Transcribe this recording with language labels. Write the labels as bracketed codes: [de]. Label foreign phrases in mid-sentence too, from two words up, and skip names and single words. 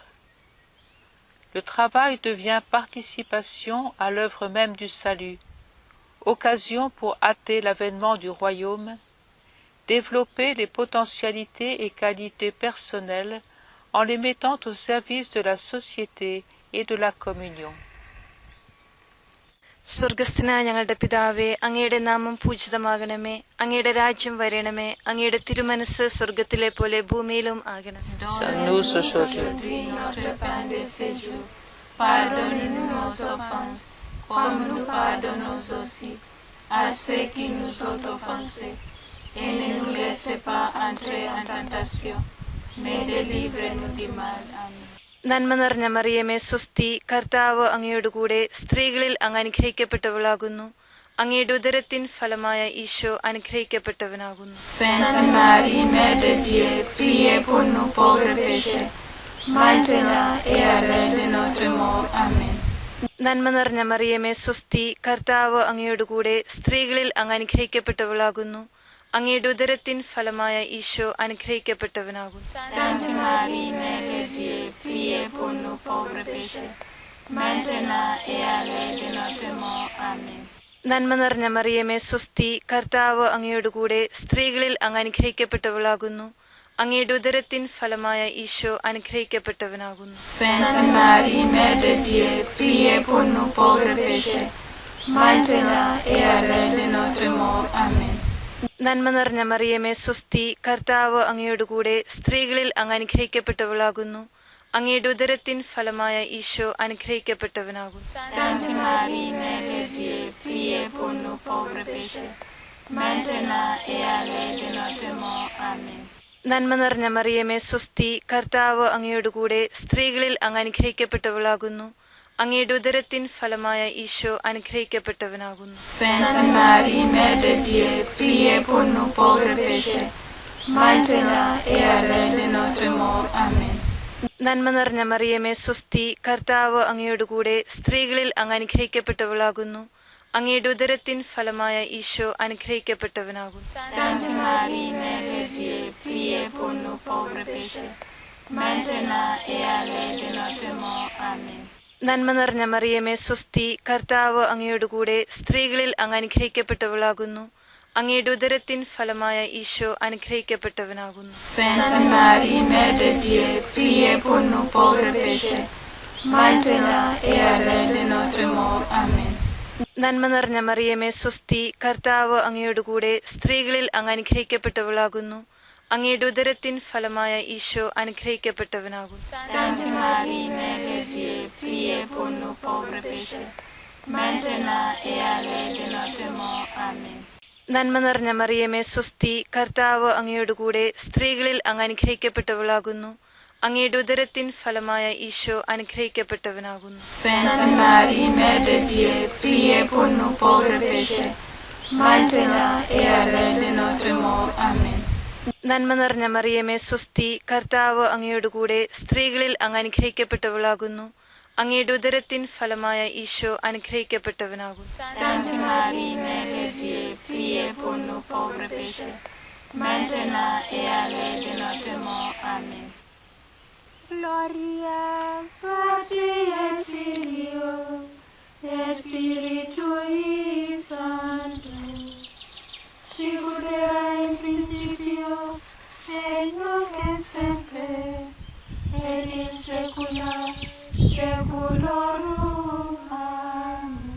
[fr] Le travail devient participation à l'œuvre même du salut, occasion pour hâter l'avènement du royaume, développer les potentialités et qualités personnelles en les mettant au service de la société et de la communion. [ml] സ്വർഗസ്ഥനായ ഞങ്ങളുടെ പിതാവേ, അങ്ങയുടെ നാമം പൂജിതമാകണമേ. അങ്ങയുടെ രാജ്യം വരണമേ. അങ്ങയുടെ തിരുമനസ്സ് സ്വർഗത്തിലെ പോലെ ഭൂമിയിലും ആകണമേ. [fr] Donne-nous aujourd'hui notre pain de ce jour. Pardonne-nous nos offenses, comme nous pardonnons aussi à ceux qui nous ont offensés. Et ne nous laisse pas entrer en tentation, mais délivre-nous du mal. Amen. [ml] നന്മ നിറഞ്ഞ മറിയമേ, സ്വസ്തി, കർത്താവ് അങ്ങയോട് കൂടെ സ്ത്രീകളിൽ അങ്ങ് അനുഗ്രഹിക്കപ്പെട്ടവളാകുന്നു. അങ്ങയുടെ ഉദരത്തിൻ ഫലമായ ഈശോ അനുഗ്രഹിക്കപ്പെട്ടവനാകുന്നു. [fr] Sainte Marie, Mère de Dieu, priez pour nous pauvres pécheurs, maintenant et à l'heure de notre mort. Amen. [ml] നന്മ നിറഞ്ഞ മറിയമേ, സ്വസ്തി, കർത്താവ് അങ്ങയോട് കൂടെ സ്ത്രീകളിൽ അങ്ങ് അനുഗ്രഹിക്കപ്പെട്ടവളാകുന്നു. അങ്ങയുടെ ഉദരത്തിൻ ഫലമായ ഈശോ അനുഗ്രഹിക്കപ്പെട്ടവനാകുന്നു. [fr] Sainte Marie, Mère de Dieu, priez pour nous pauvres pécheurs, maintenant et à l'heure de notre mort. Amen. [ml] നന്മ നിറഞ്ഞ മറിയമേ, സ്വസ്തി, കർത്താവ് അങ്ങയോട് കൂടെ സ്ത്രീകളിൽ അങ്ങ് അനുഗ്രഹിക്കപ്പെട്ടവളാകുന്നു. അങ്ങയുടെ ഉദരത്തിൻ ഫലമായ ഈശോ അനുഗ്രഹിക്കപ്പെട്ടവനാകുന്നു. [fr] Sainte Marie, Mère de Dieu, priez pour nous pauvres pécheurs, maintenant et à l'heure de notre mort. Amen. [ml] നന്മ നിറഞ്ഞ മറിയമേ, സ്വസ്തി, കർത്താവ് അങ്ങയോട് കൂടെ സ്ത്രീകളിൽ അങ്ങ് അനുഗ്രഹിക്കപ്പെട്ടവളാകുന്നു. അങ്ങയുടെ ഉദരത്തിൻ ഫലമായ ഈശോ അനുഗ്രഹിക്കപ്പെട്ടവനാകുന്നു. [fr] Sainte Marie, Mère de Dieu, priez pour nous pauvres pécheurs, maintenant et à l'heure de notre mort. Amen. [ml] നന്മ നിറഞ്ഞ മറിയമേ, സ്വസ്തി, കർത്താവ് അങ്ങയോട് കൂടെ സ്ത്രീകളിൽ അങ്ങ് അനുഗ്രഹിക്കപ്പെട്ടവളാകുന്നു. അങ്ങയുടെ ഉദരത്തിൻ ഫലമായ ഈശോ അനുഗ്രഹിക്കപ്പെട്ടവനാകുന്നു. [fr] Sainte Marie, Mère de Dieu, priez pour nous pauvres pécheurs, maintenant et à l'heure de notre mort. Amen. [ml] നന്മ നിറഞ്ഞ മറിയമേ, സ്വസ്തി, കർത്താവ് അങ്ങയോട് കൂടെ സ്ത്രീകളിൽ അങ്ങ് അനുഗ്രഹിക്കപ്പെട്ടവളാകുന്നു. അങ്ങയുടെ ഉദരത്തിൻ ഫലമായ ഈശോ അനുഗ്രഹിക്കപ്പെട്ടവനാകുന്നു. [fr] Sainte Marie, Mère de Dieu, priez pour nous pauvres pécheurs, maintenant et à l'heure de notre mort. Amen. [ml] നന്മ നിറഞ്ഞ മറിയമേ, സ്വസ്തി, കർത്താവ് അങ്ങയോട് കൂടെ സ്ത്രീകളിൽ അങ്ങ് അനുഗ്രഹിക്കപ്പെട്ടവളാകുന്നു. അങ്ങയുടെ ഉദരത്തിൻ ഫലമായ ഈശോ അനുഗ്രഹിക്കപ്പെട്ടവനാകുന്നു. [fr] Sainte Marie, Mère de Dieu, priez pour nous pauvres pécheurs, maintenant et à l'heure de notre mort. Amen. [ml] നന്മ നിറഞ്ഞ മറിയമേ, സ്വസ്തി, കർത്താവ് അങ്ങയോട് കൂടെ സ്ത്രീകളിൽ അങ്ങ് അനുഗ്രഹിക്കപ്പെട്ടവളാകുന്നു. അങ്ങയുടെ ഉദരത്തിൻ ഫലമായ ഈശോ അനുഗ്രഹിക്കപ്പെട്ടവനാകുന്നു. [fr] Sainte Marie, Mère de Dieu, priez pour nous pauvres pécheurs, maintenant et à l'heure de notre mort. Amen. [ml] നന്മ നിറഞ്ഞ മറിയമേ, സ്വസ്തി, കർത്താവ് അങ്ങയോട് കൂടെ സ്ത്രീകളിൽ അങ്ങ് അനുഗ്രഹിക്കപ്പെട്ടവളാകുന്നു. അങ്ങയുടെ ഉദരത്തിൻ ഫലമായ ഈശോ അനുഗ്രഹിക്കപ്പെട്ടവനാകുന്നു. [fr] Sainte Marie, Mère de Dieu, priez pour nous pauvres pécheurs, maintenant et à l'heure de notre mort. Amen. [ml] നന്മ നിറഞ്ഞ മറിയമേ, സ്വസ്തി, കർത്താവ് അങ്ങയോട് കൂടെ സ്ത്രീകളിൽ അങ്ങ് അനുഗ്രഹിക്കപ്പെട്ടവളാകുന്നു. അങ്ങയുടെ ഉദരത്തിൻ ഫലമായ ഈശോ അനുഗ്രഹിക്കപ്പെട്ടവനാകുന്നു. [fr] Sainte Marie, Mère de Dieu, priez pour nous pauvres pécheurs, maintenant et à l'heure de notre mort. Amen. [la] Gloria Patri et Filio et Spiritui Sancto, sicut erat in principio et nunc et semper et in saecula saeculorum. Amen.